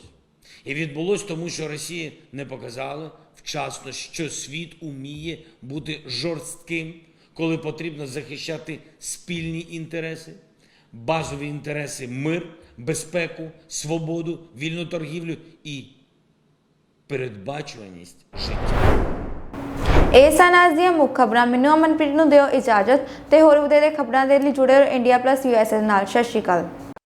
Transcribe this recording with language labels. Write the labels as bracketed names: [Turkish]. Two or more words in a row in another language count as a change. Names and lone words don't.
[Ukrainian] І відбулось тому, що Росія не показала вчасно, що світ уміє бути жорстким, коли потрібно захищати спільні інтереси, базові інтереси, мир, безпеку, свободу, вільну торгівлю і передбачуваність життя. [Punjabi] ਇਹ ਸਨ ਅੱਜ ਦੀਆਂ ਮੁੱਖ ਖਬਰਾਂ। ਮੈਨੂੰ ਅਮਨਪ੍ਰੀਤ ਨੂੰ ਦਿਓ ਇਜਾਜ਼ਤ ਤੇ ਹੋਰ ਵਧੇਰੇ ਖਬਰਾਂ ਦੇ ਲਈ ਜੁੜੇ ਰਹੋ ਇੰਡੀਆ+ USA ਨਾਲ। ਸਤਿ ਸ਼੍ਰੀ ਅਕਾਲ।